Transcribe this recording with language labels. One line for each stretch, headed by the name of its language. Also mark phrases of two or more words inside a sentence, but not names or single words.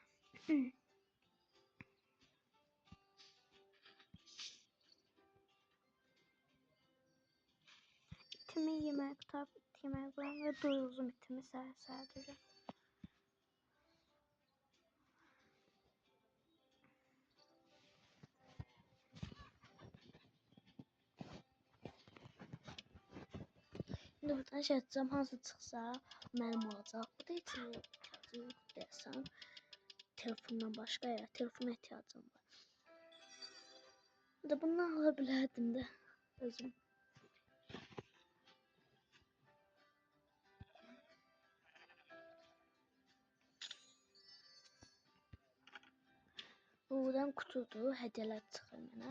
Turkish: İtimi yemek yemek koyayım ve doyururum itimi sadece. Şimdi buradan şey açacağım,
Azerbaijani: hansı çıxsa mənim olacaq. Bu da heç ihtiyacı yox desəm. Telefondan başqa ya, telefona ihtiyacım var. Da bundan ala bilərdim də özüm. Buradan kutudur, hədiyələr çıxır mənə.